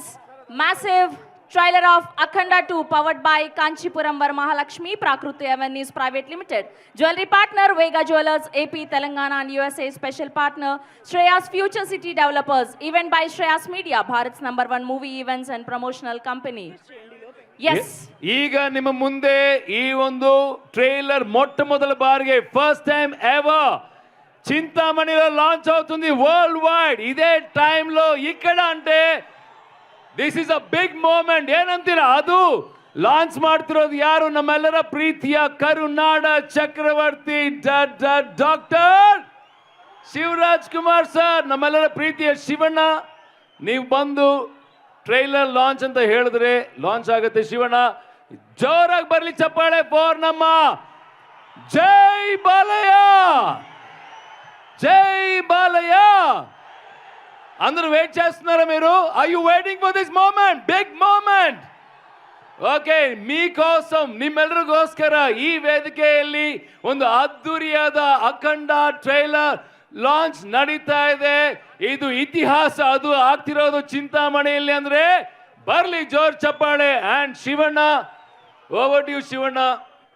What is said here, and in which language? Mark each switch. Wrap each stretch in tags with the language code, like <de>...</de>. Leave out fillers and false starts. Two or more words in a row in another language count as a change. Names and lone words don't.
<en>massive trailer of Akhanda 2 powered by Kanchipuram Varamahalakshmi Prakruti Avenues Private Limited. Jewelry partner Vega Jewelers AP Telangana and USA. Special partner Shreyas Future City Developers. Event by Shreyas Media, Bharat's #1 movie events and promotional company. Yes.</en> <kn>ಈಗ ನಿಮ್ಮ ಮುಂದೆ ಈ ಒಂದು ಟ್ರೇಲರ್ ಮೊಟ್ಟಮೊದಲ ಬಾರಿಗೆ</kn> <en>first time ever</en> <te>చింతామణిలో లాంచ్ అవుతుంది</te> <en>worldwide.</en> <te>ఇదే టైంలో ఇక్కడ అంటే</te> <en>this is a big moment.</en> <kn>ಏನಂತೀರಾ? ಅದು ಲಾಂಚ್ ಮಾಡ್ತಿರೋದು ಯಾರು? ನಮ್ಮೆಲ್ಲರ ಪ್ರೀತಿಯ ಕರುನಾಡ ಚಕ್ರವರ್ತಿ ಡಾಕ್ಟರ್ ಶಿವರಾಜ್ ಕುಮಾರ್ ಸರ್. ನಮ್ಮೆಲ್ಲರ ಪ್ರೀತಿಯ ಶಿವಣ್ಣ, ನೀವು ಬಂದು</kn> <en>trailer launch</en> <kn>ಅಂತ ಹೇಳಿದ್ರೆ ಲಾಂಚ್ ಆಗುತ್ತೆ. ಶಿವಣ್ಣ, ಜೋರಾಗಿ ಬರ್ಲಿ ಚಪ್ಪಾಳೆ ಫಾರ್ ನಮ್ಮ ಜೈ ಬಾಲಯ್ಯ.</kn> <te>జై బాలయ్య. అందరూ వెయిట్ చేస్తున్నారా మీరు?</te> <en>Are you waiting for this moment? Big moment.</en> <kn>ಓಕೆ, మీకోసం ನಿಮ್ಮೆಲ್ಲರಿಗೋಸ್ಕರ ಈ ವೇದಿಕೆಯಲ್ಲಿ ಒಂದು ಅದ್ದೂರಿಯಾದ ಅಖಂಡ</kn> <en>trailer launch</en> <kn>ನಡೀತಾ ಇದೆ. ಇದು ಇತಿಹಾಸ. ಅದು ಆಗ್ತಿರೋದು ಚಿಂತಾಮಣಿಯಲ್ಲಿ ಅಂದ್ರೆ ಬರ್ಲಿ ಜೋರ್ ಚಪ್ಪಾಳೆ.</kn> <en>And Shivanna, over to you Shivanna.</en>